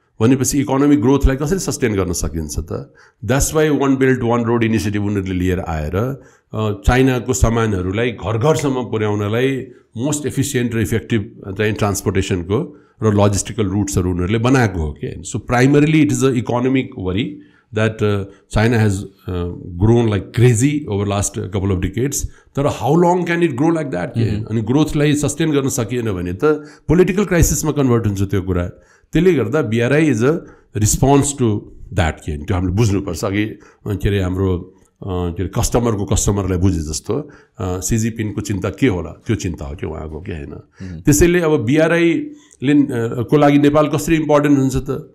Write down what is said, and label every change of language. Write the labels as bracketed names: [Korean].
[Nepali] भनेपछि इकोनोमिक ग्रोथलाई कसरी सस्टेन गर्न सकिन्छ त. [English] that's why [Nepali] one belt one road initiative उनीहरूले लिएर आएर चाइनाको सामानहरूलाई घर घरसम्म पुर्याउनलाई मोस्ट एफिसियन्ट र इफेक्टिभ चाहिँ ट्रान्सपोर्टेसनको र लजिस्टिकल रुट्सहरू उनीहरूले बनाएको हो कि. [English] So primarily it is a economic worry that China has grown like crazy over last couple of decades. तर how long can it grow like that? [Nepali] अनि ग्रोथलाई सस्टेन गर्न सकिएन भने त पोलिटिकल क्राइसिसमा कन्भर्ट हुन्छ त्यो कुरा. त्यसले गर्दा BRI [English] is a response to that [Nepali] के त्यो हामीले बुझ्नुपर्छ. अघि के अरे हाम्रो के अरे कस्टमरलाई बुझे जस्तो सी जिनपिङको चिन्ता के होला त्यो चिन्ता हो कि उहाँको के होइन. त्यसैले अब BRI को लागि नेपाल कसरी इम्पोर्टेन्ट हुन्छ त.